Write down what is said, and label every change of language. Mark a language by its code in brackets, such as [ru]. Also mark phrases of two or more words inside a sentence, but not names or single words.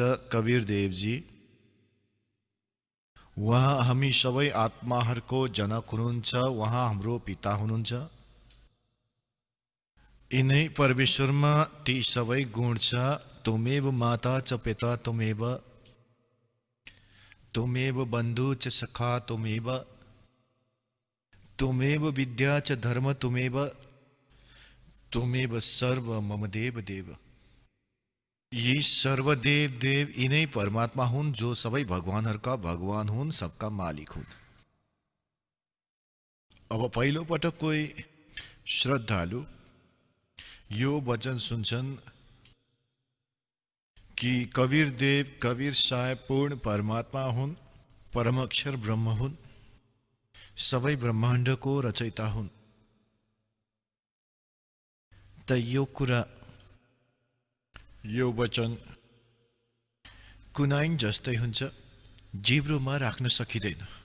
[ne] कबीर देवजी उहाँ हामी सबै आत्माहरूको जनक हुनुहुन्छ। उहाँ हाम्रो पिता हुनुहुन्छ। यिनै परमेश्वरमा ती सबै गुण छ। [sa] त्वमेव माता च पिता त्वमेव बन्धु च सखा त्वमेव विद्या च धर्म त्वमेव सर्व मम देव देव। [ne] यी [sa] सर्व देव देव [ne] यिनै परमात्मा हुन् जो सबै भगवानहरूका भगवान हुन्, [hi] सबका मालिक [ne] हुन्। अब पहिलो पटक कोही श्रद्धालु यो वचन सुन्छन् कि कबीर देव कबीर साहेब पूर्ण परमात्मा हुन्, परम अक्षर ब्रह्म हुन्, सबै ब्रह्माण्डको रचयिता हुन्। त यो कुरा यो वचन कुनाइन जस्तै हुन्छ, जिब्रोमा राख्न सकिँदैन।